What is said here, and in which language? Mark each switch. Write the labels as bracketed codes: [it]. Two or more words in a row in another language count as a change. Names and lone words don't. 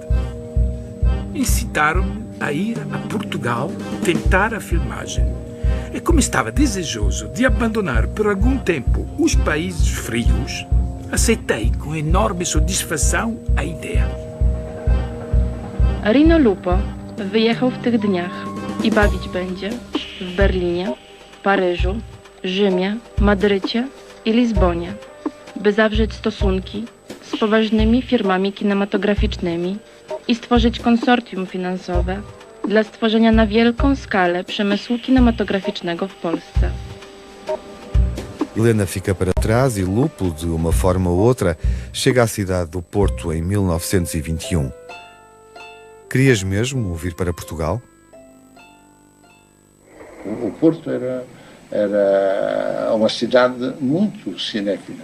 [pt] Incitaram-me a ir a Portugal tentar a filmagem. E como estava desejoso de abandonar por algum tempo os países frios, aceitei com enorme satisfação a ideia. [pl] Rino Lupo wyjechał w tych dniach i bawić będzie w Berlinie, Paryżu, Rzymie, Madrycie i Lizbonie, by zawrzeć stosunki z poważnymi firmami kinematograficznymi i stworzyć konsortium finansowe dla stworzenia na wielką skalę przemysłu kinematograficznego w Polsce. [pt] Helena fica para trás e Lupo, de uma forma ou outra, chega à cidade do Porto em 1921. Querias mesmo vir para Portugal? O Porto era uma cidade muito cinéfila.